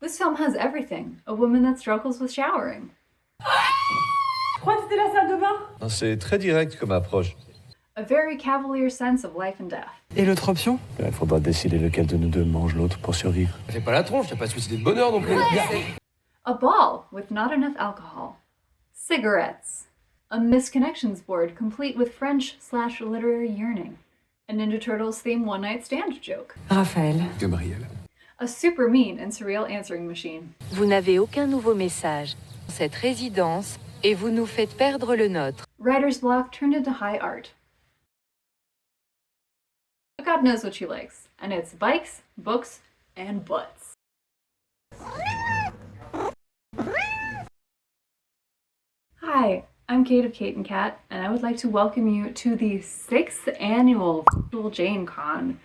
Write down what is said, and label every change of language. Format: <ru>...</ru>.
<en>This film has everything. A woman that struggles with showering.</en> <fr>Je crois que c'était la salle de bain. C'est très direct comme approche.</fr> <en>A very cavalier sense of life and death.</en> <fr>Et l'autre option? Il faudra décider lequel de nous deux mange l'autre pour survivre. Fais pas la tronche, t'as pas de suicide de bonheur non plus.</fr> <en>A ball with not enough alcohol. Cigarettes. A misconnections board complete with French/literary yearning. A Ninja Turtles theme one-night stand joke. Raphaël. Gabriel. A super mean and surreal answering machine.</en> <fr>Vous n'avez aucun nouveau message. Cette résidence, et vous nous faites perdre le nôtre.</fr> <en>Writer's block turned into high art. God knows what she likes, and it's bikes, books, and butts. Hi, I'm Kate of Kate and Kat, and I would like to welcome you to the 6th annual Jane Con.</en>